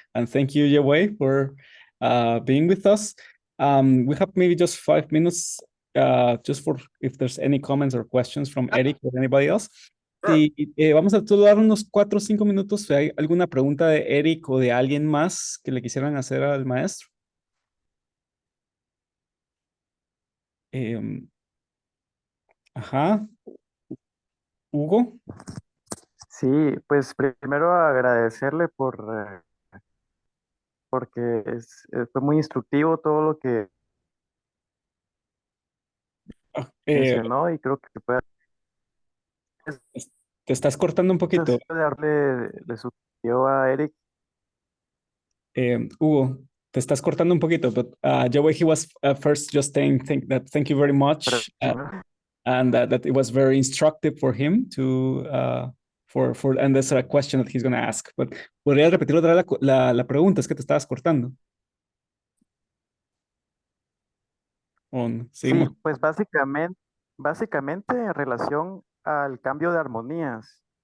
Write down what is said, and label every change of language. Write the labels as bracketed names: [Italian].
[English] And thank you, Jiawei, for being with us. We have maybe just 5 minutes just for if there's any comments or questions from Eric or anybody else. Sure. [Spanish] Sí, vamos a dar unos 4 o 5 minutos. Si hay alguna pregunta de Eric o de alguien más que le quisieran hacer al maestro. Ajá. Hugo. Sí, pues primero agradecerle porque fue muy instructivo todo lo que Eh, mencionó y creo que puede Te estás cortando un poquito. darle, le sugirió a Eric. [English] Hugo, [Spanish] te estás cortando un poquito, [English] but Joey, he was first just saying thank you very much, and that it was very instructive for him to and there's a question that he's going to ask. [Spanish] But podría repetir otra vez la pregunta, es que te estabas cortando. Sí, Seguimos. pues básicamente en relación al cambio de armonías.